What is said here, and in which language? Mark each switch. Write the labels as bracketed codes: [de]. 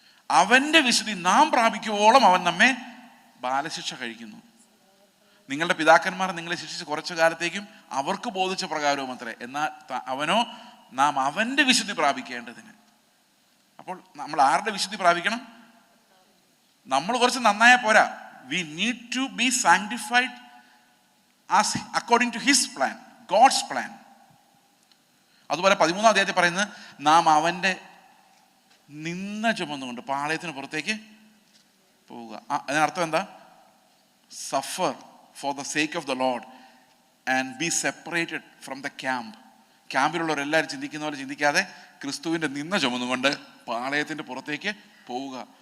[ml] അവൻ്റെ വിശുദ്ധി നാം പ്രാപിക്കുവോളം അവൻ നമ്മെ ബാലശിക്ഷ കഴിക്കുന്നു. നിങ്ങളുടെ പിതാക്കന്മാർ നിങ്ങളെ ശിക്ഷിച്ച് കുറച്ചു കാലത്തേക്കും അവർക്ക് ബോധിച്ച പ്രകാരവും അത്രേ. എന്നാൽ അവനോ നാം അവൻ്റെ വിശുദ്ധി പ്രാപിക്കേണ്ടതിന്. അപ്പോൾ നമ്മൾ ആരുടെ വിശുദ്ധി പ്രാപിക്കണം? നമ്മൾ കുറച്ച് നന്നായാൽ പോരാ. [en] We need to be sanctified as according to his plan, God's plan. [ml] അതുപോലെ 13-ാം അധ്യായത്തിൽ പറയുന്നത്, നാം അവൻ്റെ നിന്ന ചുമന്നുകൊണ്ട് പാളയത്തിന് പുറത്തേക്ക് പോവുക. അതിനർത്ഥം എന്താ? [en] Suffer for the sake of the Lord and be separated from the camp. [ml] ക്യാമ്പിലുള്ളവരെല്ലാവരും ചിന്തിക്കുന്ന പോലെ ചിന്തിക്കാതെ ക്രിസ്തുവിൻ്റെ നിന്ന ചുമന്നുകൊണ്ട് പാളയത്തിൻ്റെ പുറത്തേക്ക് പോവുക.